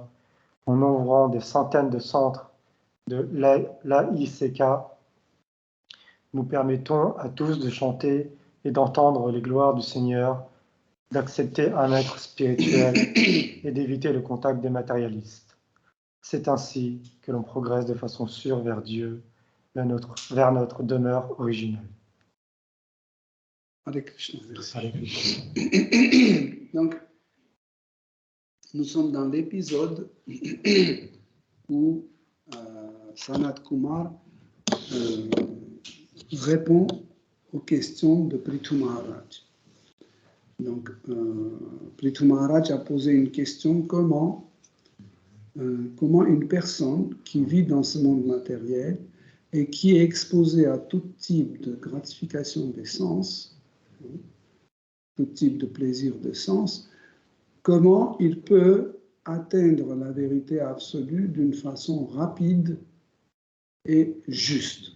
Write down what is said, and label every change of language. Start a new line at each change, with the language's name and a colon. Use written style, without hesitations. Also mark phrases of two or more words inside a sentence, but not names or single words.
French: En ouvrant des centaines de centres de l'AICK, nous permettons à tous de chanter et d'entendre les gloires du Seigneur, d'accepter un être spirituel et d'éviter le contact des matérialistes. C'est ainsi que l'on progresse de façon sûre vers Dieu, vers notre demeure originelle. Hare Krishna, merci. Hare Krishna. Donc, nous sommes dans l'épisode où Sanat Kumar répond aux questions de Prithu Maharaj. Donc, Prithu Maharaj a posé une question, comment une personne qui vit dans ce monde matériel et qui est exposée à tout type de gratification des sens, tout type de plaisir de sens, comment il peut atteindre la vérité absolue d'une façon rapide et juste.